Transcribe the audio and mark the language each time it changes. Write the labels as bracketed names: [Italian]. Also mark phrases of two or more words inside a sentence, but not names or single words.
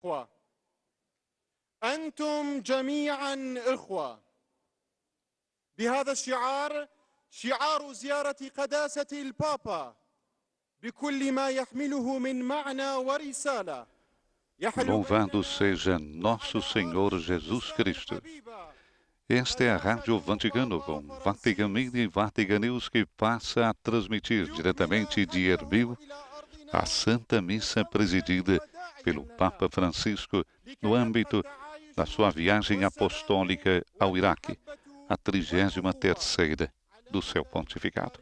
[Arabic] إخوة أنتم جميعا إخوة بهذا الشعار شعار زيارة قداسة البابا بكل ما يحمله من معنى ورسالة. [Portuguese] Louvado seja nosso Senhor Jesus Cristo. Esta é a Rádio Vaticano com Vatican Media e Vatican News que passa a transmitir diretamente de Erbil a Santa Missa presidida pelo Papa Francisco no âmbito da sua viagem apostólica ao Iraque, a 33ª do seu pontificado.